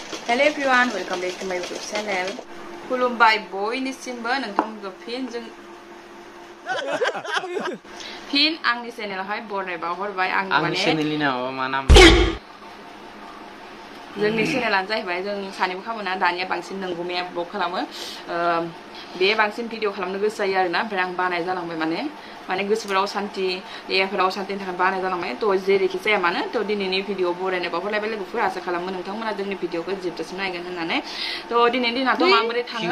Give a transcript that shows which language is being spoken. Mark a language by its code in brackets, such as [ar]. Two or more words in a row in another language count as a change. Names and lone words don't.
[en] Hello everyone, welcome back to my YouTube channel. [brx] खुलुमबाय बयनिसिमबो नोंथांमोनखौ फिन आंनि चेनेलावहाय बरायबा हरबाय आं माने चेनेलनि नामा मा नाम जोंनि चेनेलानो जाहैबाय जों सानैबो खामोना दानिया बांसिन नंगुमाया ब्लग खालामो बे बांसिन भिडिअ खालामनो गोसो जायो आरोना ओमफ्राय आं बानाय जालांबाय माने गोसोफोराव सान्ति देहाफोराव सान्तिनि थाखाय बानाय जालांबाय थ' जेरैखि जाया मानो थ' दिनैनि भिडिअ बरायनाय बावहरलायबाय लोगोफोर आसा खालामो नोंथांमोना जोंनि भिडिअखौ जोबजासिम नायगोन होननानै थ' दिनैनि दिनाथ' माबोरै थाङो